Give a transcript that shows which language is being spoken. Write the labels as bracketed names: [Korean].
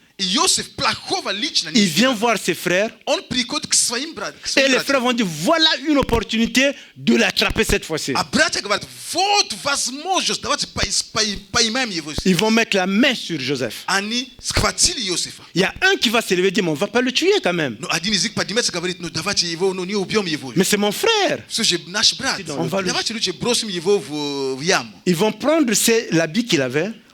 [Russian] И Иосиф плохого лично не [French] Il vient [Russian] сделал. [French] voir ses frères. [Russian] Он приходит к своим братьям. [French] Et les frères vont dire, voilà une opportunité de l'attraper cette fois-ci. [Russian] А братья говорят, вот возможность, давайте поймаем его. [French] Ils vont mettre la main sur Joseph. [Russian] Они схватили Иосифа. [French] Il y a un qui va se lever et dire, mais on ne va pas le tuer quand même. [Russian] Но один из них поднимается и говорит, ну давайте его, ну не убьем его. [French] Mais c'est mon frère. [Russian] Все же наш брат. Он [French] va le- [Russian] Давайте лучше бросим его в яму. [French] Ils vont prendre l'habit qu'il avait.